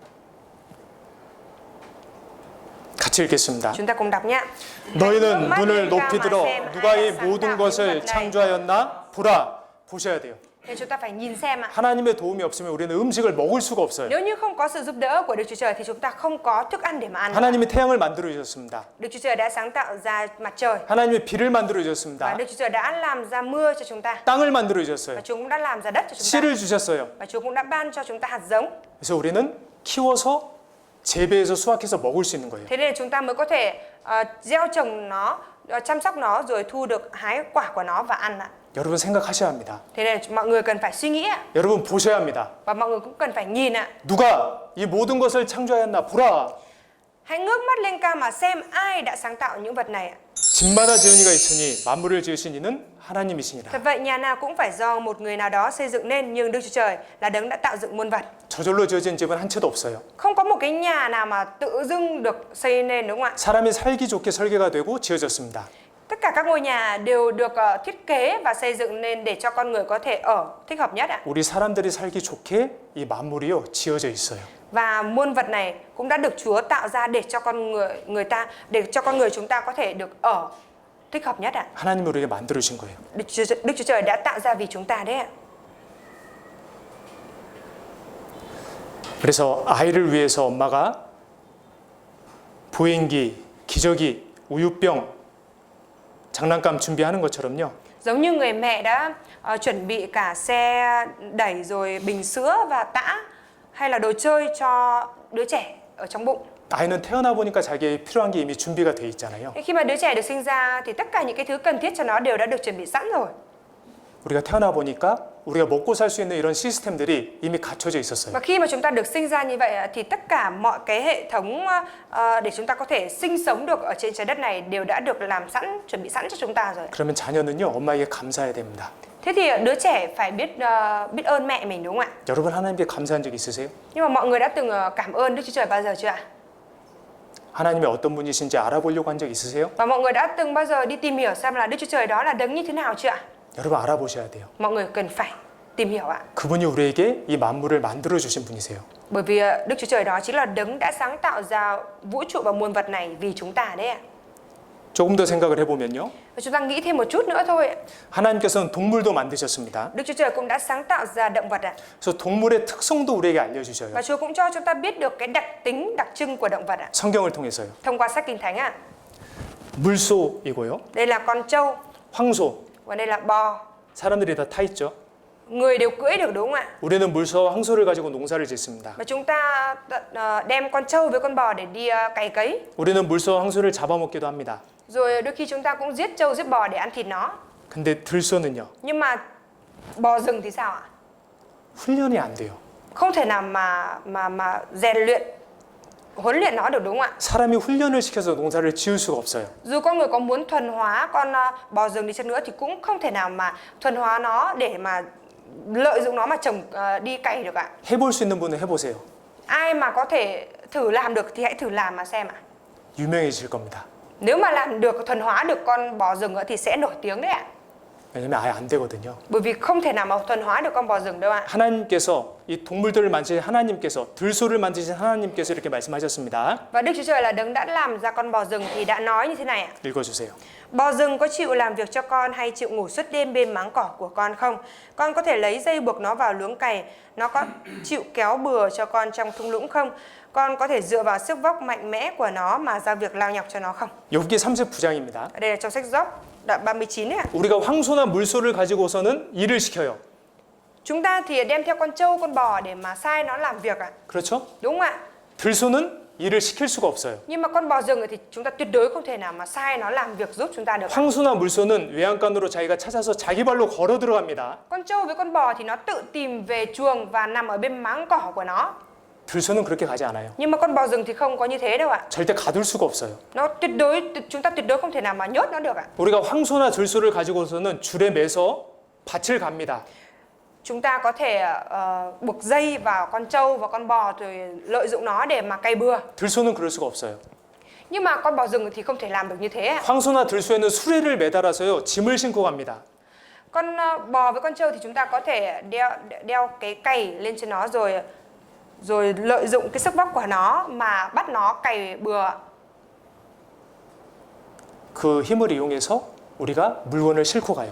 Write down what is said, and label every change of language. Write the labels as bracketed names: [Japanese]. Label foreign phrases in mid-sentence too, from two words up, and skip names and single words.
[Korean] 같이 읽겠습니다. [Vietnamese] Chúng ta cùng đọc nhé. [Korean] 너희는 눈을 높이 들어 누가 이 모든 것을 창조하였나 보라. 보셔야 돼요. [Vietnamese] Nên chúng ta phải nhìn xem ạ. [Korean] 하나님의 도움이 없으면 우리는 음식을 먹을 수가 없어요. [Vietnamese] Nếu như không có sự giúp đỡ của Đức Chúa Trời thì chúng ta không có thức ăn để mà ăn. [Korean] 하나님이 태양을 만들어 주셨습니다. [Vietnamese] Đức Chúa Trời đã sáng tạo ra mặt trời. [Korean] 하나님이 비를 만들어 Và 주셨습니다. [Vietnamese] Đức Chúa Trời đã làm ra mưa cho chúng ta. [Korean] 땅을 만들어 Và 주셨어요. [Vietnamese] Chúa cũng đã làm ra đất cho chúng ta. [Korean] 씨를 주셨어요. [Vietnamese] Và Chúa cũng đã ban cho chúng ta hạt giống. [Korean] 그래서 우리는 키워서 재배해서 수확해서 먹을 수 있는 거예요. [Vietnamese] Thế nên là chúng ta mới có thể gieo trồng nó, chăm sóc nó rồi thu được hái quả của nó và ăn ạ. [Korean] 여러분 생각하셔야 합니다. [Vietnamese] Thế nên là mọi người cần phải suy nghĩ ạ. [Korean] 여러분 보셔야 합니다. [Vietnamese] Và mọi người cũng cần phải nhìn ạ. [Korean] 누가 이 모든 것을 창조하였나 보라. [Vietnamese] Hãy ngước mắt lên cao mà xem ai đã sáng tạo những vật này ạ. [Korean] 집마다 지은 이가 있으니 만물을 지으신 이는 하나님이시니라. [Vietnamese] Thật vậy nhà nào cũng phải do một người nào đó xây dựng nên, nhưng Đức Chúa Trời là đấng đã tạo dựng muôn vật. [Korean] 저절로 지어진 집은 한 채도 없어요. [Vietnamese] Không có một cái nhà nào mà tự dưng được xây nên đúng không ạ? [Korean] 사람이 살기 좋게 설계가 되고 지어졌습니다. [Vietnamese] Tất cả các ngôi nhà đều được thiết kế và xây dựng nên để cho con người có thể ở thích hợp nhất ạ. [Korean] 우리 사람들이 살기 좋게 이 만물이요 지어져 있어요. [Vietnamese] Và muôn vật này cũng đã được Chúa tạo ra để cho con người chúng ta có thể được ở thích hợp nhất ạ. [Korean] 하나님이 우리에게 만들어 주신 거예요. [Vietnamese] Đức Chúa Trời đã tạo ra vì chúng ta đấy ạ. [Korean] 그래서 아이를 위해서 엄마가 보행기, 기저귀, 우유병, 장난감 준비하는 것처럼요. [Vietnamese] Giống như người mẹ đã chuẩn bị cả xe đẩy rồi bình sữa và tã hay là đồ chơi cho đứa trẻ ở trong bụng. [Korean] 아이는 태어나 보니까 자기에 필요한 게 이미 준비가 돼 있잖아요. [Vietnamese] Khi mà đứa trẻ được sinh ra thì tất cả những cái thứ cần thiết cho nó đều đã được chuẩn bị sẵn rồi. [Korean] 우리가 태어나 보니까 우리가 먹고 살 수 있는 이런 시스템들이 이미 갖춰져 있었어요. [Vietnamese] Và khi mà chúng ta được sinh ra như vậy thì tất cả mọi cái hệ thống để chúng ta có thể sinh sống được ở trên trái đất này đều đã được làm sẵn, chuẩn bị sẵn cho chúng ta rồi. [Korean] 그러면 자녀는요 엄마에게 감사해야 됩니다. [Vietnamese] Thế thì đứa trẻ phải biết ơn mẹ mình đúng không ạ? [Korean] 여러분 하나님께 감사한 적 있으세요? [Vietnamese] Nhưng mà mọi người đã từng cảm ơn Đức Chúa Trời bao giờ chưa ạ? [Korean] 하나님이 어떤 분이신지 알아보려고 한 적 있으세요? [Vietnamese] Và mọi người đã từng bao giờ đi tìm hiểu xem là Đức Chúa Trời đó là đấng như thế nào chưa ạ? [Korean] 여러분 알아보셔야 돼요. [Vietnamese] Mọi người cần phải tìm hiểu ạ. [Korean] 그분이 우리에게 이 만물을 만들어 주신 분이세요. [Vietnamese] Bởi vì Đức Chúa Trời đó chính là đấng đã sáng tạo ra vũ trụ và muôn vật này vì chúng ta đấy ạ. [Korean] 조금 더 생각을 해보면요. [Vietnamese] Và chúng ta nghĩ thêm một chút nữa thôi ạ. [Korean] 하나님께서는 동물도 만드셨습니다. [Vietnamese] Đức Chúa Trời cũng đã sáng tạo ra động vật ạ. [Korean] 그래서 동물의 특성도 우리에게 알려주셔요. [Vietnamese] Và Chúa cũng cho chúng ta biết được cái đặc tính, đặc trưng của động vật ạ. [Korean] 성경을 통해서요. [Vietnamese] Thông qua sách Kinh Thánh ạ. [Korean] 물소이고요. [Vietnamese] Đây là con trâu [Korean] 황소. [Vietnamese] và đây là bò. [Korean] 사람들이 다 타 있죠. [Vietnamese] Người đều cưỡi được đúng không ạ? [Korean] 우리는 물소와 황소를 가지고 농사를 짓습니다. [Vietnamese] Và chúng ta đem con trâu với con bò để đi cày cấy. [Korean] 우리는 물소와 황소를 잡아먹기도 합니다. [Vietnamese] Rồi đôi khi chúng ta cũng giết trâu, giết bò để ăn thịt nó. [Korean] 근데 들소는요. [Vietnamese] Nhưng mà bò rừng thì sao ạ? [Korean] 훈련이 안 돼요. [Vietnamese] Không thể nào mà rèn luyện, huấn luyện nó được đúng không ạ? [Korean] 사람이 훈련을 시켜서 농사를 지을 수가 없어요. [Vietnamese] Dù con người có muốn thuần hóa con bò rừng đi chăng nữa thì cũng không thể nào mà thuần hóa nó để mà lợi dụng nó mà trồng đi cày được ạ. [Korean] 해볼 수 있는 분은 해보세요. [Vietnamese] Ai mà có thể thử làm được thì hãy thử làm mà xem ạ. [Korean] 유명해질 겁니다. [Vietnamese] Nếu mà làm được, thuần hóa được con bò rừng thì sẽ nổi tiếng đấy ạ. [Korean] 왜냐면 아예 안 되거든요. [Vietnamese] Bởi vì không thể nào mà thuần hóa được con bò rừng đâu ạ. [Korean] 하나님께서 이 동물들을 만드신 하나님께서 들소를 만드신 하나님께서 이렇게 말씀하셨습니다. [Vietnamese] Và Đức Chúa Trời là đấng đã làm ra con bò rừng thì đã nói như thế này ạ. [Korean] 읽어주세요. [Vietnamese] Bò rừng có chịu làm việc cho con hay chịu ngủ suốt đêm bên máng cỏ của con không? Con có thể lấy dây buộc nó vào luống cày. Nó có chịu kéo bừa cho con trong thung lũng không? Con có thể dựa vào sức vóc mạnh mẽ của nó mà giao việc lao nhọc cho nó không? [Korean] 욥기 39장입니다. [Vietnamese] Ở đây là trong sách Gióp đoạn 39 ấy ạ. [Korean] 우리가 황소나 물소를 가지고서는 일을 시켜요. [Vietnamese] Chúng ta thì đem theo con trâu, con bò để mà sai nó làm việc ạ. [Korean] 그렇죠? [Vietnamese] Đúng không ạ? [Korean] 들소는 일을 시킬 수가 없어요. [Vietnamese] Nhưng mà con bò rừng thì chúng ta tuyệt đối không thể nào mà sai nó làm việc giúp chúng ta được. [Korean] 황소나 물소는 외양간으로 자기가 찾아서 자기 발로 걸어 들어갑니다. [Vietnamese] Con trâu với con bò thì nó tự tìm về chuồng và nằm ở bên máng cỏ của nó. [Korean] 들소는 그렇게 가지 않아요. [Vietnamese] Nhưng mà con bò rừng thì không có như thế đâu ạ. [Korean] 절대 가둘 수가 없어요. [Vietnamese] Nó chúng ta tuyệt đối không thể nào mà nhốt nó được ạ. [Korean] 우리가 황소나 들소를 가지고서는 줄에 매서 밭을 갑니다. [Vietnamese] Chúng ta có thể buộc dây vào con trâu và con bò rồi lợi dụng nó để mà cày bừa. [Korean] 들소는 그럴 수가 없어요. [Vietnamese] Nhưng mà con bò rừng thì không thể làm được như thế ạ. [Korean] 황소나 들소에는 수레를 매달아서요 짐을 싣고 갑니다. [Vietnamese] Con bò với con trâu thì chúng ta có thể đeo cái cày lên trên nó rồi lợi dụng cái sức vóc của nó mà bắt nó cày bừa. [Korean] 그 힘을 이용해서 우리가 물건을 싣고 가요.